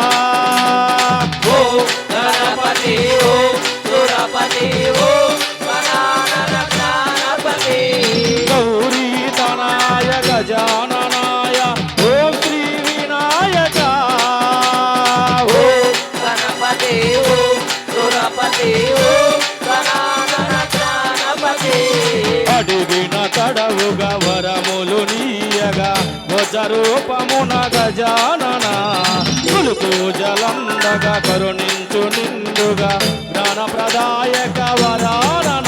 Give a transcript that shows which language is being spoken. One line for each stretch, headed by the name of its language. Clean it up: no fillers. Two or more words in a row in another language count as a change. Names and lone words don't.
Sanskrit: ओम गणपति ओम सुरपति ओम गणागणपति गौरीतनाय गजाननाय ओम श्री विनायक ओम गणपति ओम सुरपति ओम गणागणपति
Telugu: అడిగిన తడవుగా వరములు నీయగా వజ్రరూపమున గజానన కొలుకు జలందగా కరుణించు నిండుగా జ్ఞాన ప్రదాయక వరానన